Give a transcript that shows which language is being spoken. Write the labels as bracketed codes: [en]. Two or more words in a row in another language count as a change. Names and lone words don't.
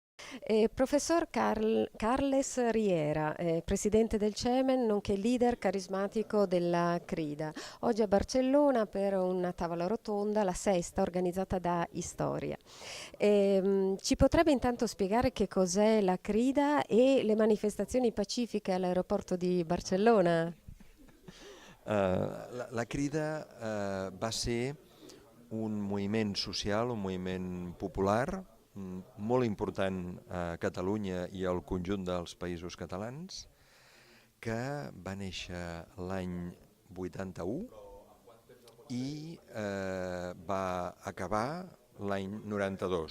[it] Professor Carles Riera, presidente del CEMEN, nonché leader carismatico della CRIDA. Oggi a Barcellona per una tavola rotonda, la sesta, organizzata da Istoria. Ci potrebbe intanto spiegare che cos'è la CRIDA e le manifestazioni pacifiche all'aeroporto di Barcellona? [ca] La Crida va ser un moviment social, un moviment popular, molt important a Catalunya i al conjunt dels països catalans, que va néixer l'any 81 i va acabar l'any 92.